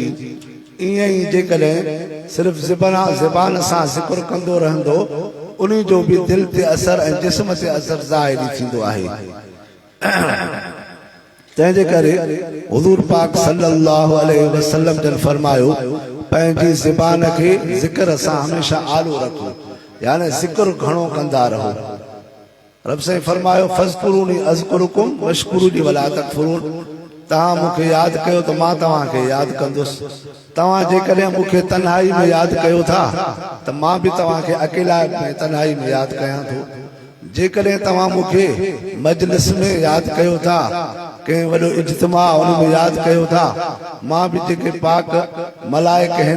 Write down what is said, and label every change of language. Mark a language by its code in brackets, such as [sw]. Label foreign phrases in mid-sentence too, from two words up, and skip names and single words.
[sd] ईअं ई जेकॾहिं सिर्फ़ ज़बान सां ज़िक्र कंदो रहंदो, उन जो बि दिल ते असर ऐं जिस्म ते असर ज़ाहिरी थींदो आहे। तंहिंजे करे हुज़ूर पाक [ar] صلى الله عليه وسلم [sd] जन फरमायो पंहिंजी ज़बान खे ज़िक्र सां हमेशा आलो रखो, यानी ज़िक्र घणो कंदा रहो। रब साईं फरमायो [ar] فاذكروني أذكركم واشكروني ولا تكفرون. [sd] तव्हां मूंखे यादि कयो त मां तव्हांखे यादि कंदुसि। तव्हां जेकॾहिं मूंखे तन्हाई में यादि कयो था त मां बि तव्हांखे अकेला में तन्हाई में यादि कयां थो। जेकॾहिं तव्हां मूंखे मजलिस में यादि कयो था, कंहिं वॾो इज्तिमा उन में यादि कयो था मां बि जेके पाक मलाइक आहिनि